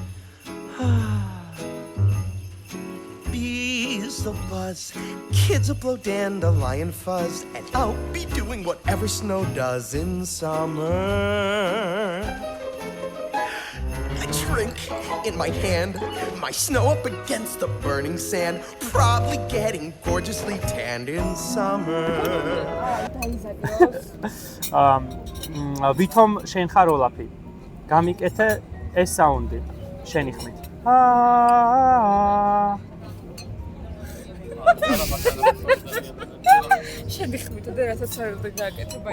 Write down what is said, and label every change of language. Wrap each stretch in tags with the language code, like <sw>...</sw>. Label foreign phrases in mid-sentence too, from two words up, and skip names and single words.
<en>Bees will buzz, kids will blow dandelion fuzz, and I'll be doing whatever snow does in summer. I drink in my hand, my snow up against the burning sand, probably getting gorgeously tanned in summer.</en> <ka>ვითომ შენ ხარ ოლაფი? გამიკეთე ეს საუნდი შენი ხმით. შენი ხმით და რასაც არ უნდა გააკეთო ბაი.</ka>